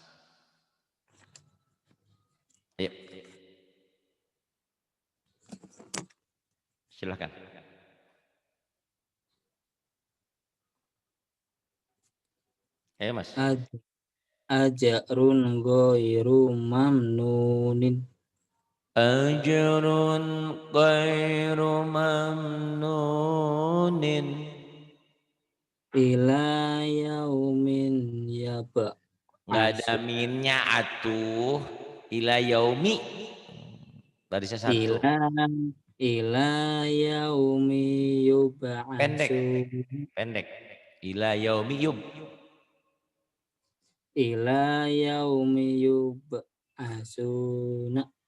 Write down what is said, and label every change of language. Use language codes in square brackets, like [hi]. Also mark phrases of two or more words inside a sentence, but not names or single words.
[id] Ayo. Silahkan. Ayo, Mas. [ar] أجر غير ممنون. أجر غير ممنون. إلى يوم [id] Nggak ada [ar] يبعث. [su] minnya atuh. [ar] إلى يوم. [id] Barisnya satu. [ar] إلى يوم [id] Pendek. [ar] يبعث. [id] Pendek. [ar] إلى يوم يب. إلى يوم يبعثون.